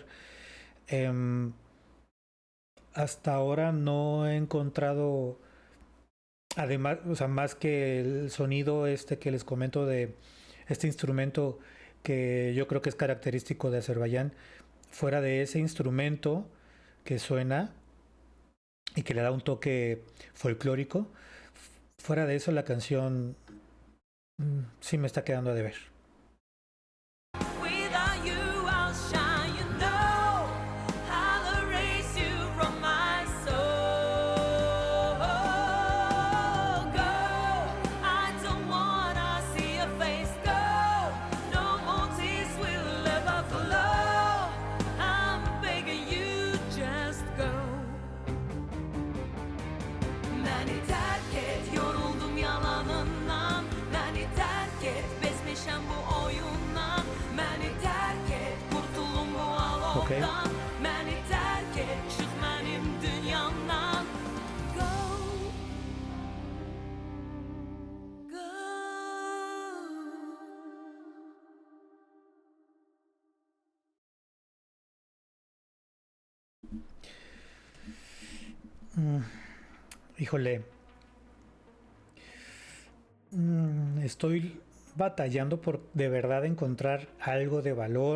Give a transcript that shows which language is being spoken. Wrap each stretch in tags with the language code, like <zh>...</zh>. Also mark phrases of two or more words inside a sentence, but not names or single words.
<es>Em, Hasta ahora no he encontrado, además, o sea, más que el sonido este que les comento de este instrumento que yo creo que es característico de Azerbaiyán, fuera de ese instrumento que suena y que le da un toque folclórico, fuera de eso la canción sí me está quedando a deber.</es> <en>Without you, I'll shine. You know I'll erase you from my soul. Go, I don't wanna see your face. Go, no more tears will ever flow. I'm begging you, just go.</en> <tr>Beni terk et, yoruldum yalanından.</tr> <az>Beni terk et, bezmişem bu oyundan.</az> <tr>Beni terk et, kurtulum bu Ok.</tr> <az>alovdan.</az> <tr>Beni terk et, çık benim dünyamdan.</tr> <en>Go, go.</en> <es>Mm, Híjole, estoy batallando por de verdad encontrar algo de valor.</es>